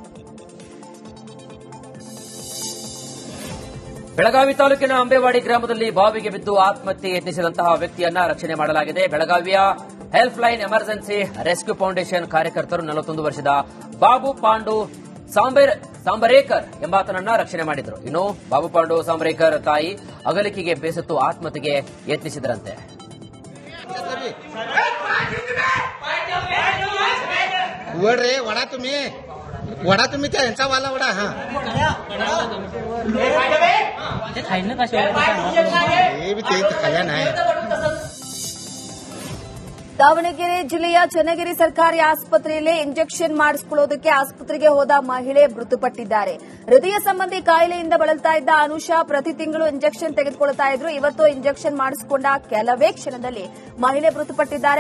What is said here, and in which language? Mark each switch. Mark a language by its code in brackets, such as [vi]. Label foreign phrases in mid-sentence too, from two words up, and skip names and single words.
[kn] ಬೆಳಗಾವಿ ತಾಲೂಕಿನ ಅಂಬೇವಾಡಿ ಗ್ರಾಮದಲ್ಲಿ ಬಾವಿಗೆ ಬಿದ್ದು ಆತ್ಮಹತ್ಯೆ ಯತ್ನಿಸಿದಂತಹ ವ್ಯಕ್ತಿಯನ್ನ ರಕ್ಷಣೆ ಮಾಡಲಾಗಿದೆ. ಬೆಳಗಾವಿಯ ಹೆಲ್ಪ್ ಲೈನ್ ಎಮರ್ಜೆನ್ಸಿ ರೆಸ್ಕ್ಯೂ ಫೌಂಡೇಶನ್ ಕಾರ್ಯಕರ್ತರು 41 ವರ್ಷದ ಬಾಬು ಪಾಂಡು ಸಾಂಬರೇಕರ್ ಎಂಬಾತನನ್ನ ರಕ್ಷಣೆ ಮಾಡಿದರು. ಇನ್ನು ಬಾಬು ಪಾಂಡು ಸಾಂಬರೇಕರ್ ತಾಯಿ ಅಗಲಿಕೆಗೆ ಬೇಸತ್ತು ಆತ್ಮಹತ್ಯೆಗೆ ಯತ್ನಿಸಿದರಂತೆ. [mr] वडा तुम्ही त्या यांचा वाला वडा हा खाया नाही. [kn] ದಾವಣಗೆರೆ ಜಿಲ್ಲೆಯ ಚನ್ನಗಿರಿ ಸರ್ಕಾರಿ ಆಸ್ಪತ್ರೆಯಲ್ಲಿ ಇಂಜೆಕ್ಷನ್ ಮಾಡಿಸಿಕೊಳ್ಳುವುದಕ್ಕೆ ಆಸ್ಪತ್ರೆಗೆ ಹೋದ ಮಹಿಳೆ ಮೃತಪಟ್ಟಿದ್ದಾರೆ. ಹೃದಯ ಸಂಬಂಧಿ ಕಾಯಿಲೆಯಿಂದ ಬಳಲ್ತಾ ಇದ್ದ ಅನುಷಾ ಪ್ರತಿ ತಿಂಗಳು ಇಂಜೆಕ್ಷನ್ ತೆಗೆದುಕೊಳ್ಳುತ್ತಾ ಇದ್ರು. ಇವತ್ತು ಇಂಜೆಕ್ಷನ್ ಮಾಡಿಸಿಕೊಂಡ ಕೆಲವೇ ಕ್ಷಣದಲ್ಲಿ ಮಹಿಳೆ ಮೃತಪಟ್ಟಿದ್ದಾರೆ.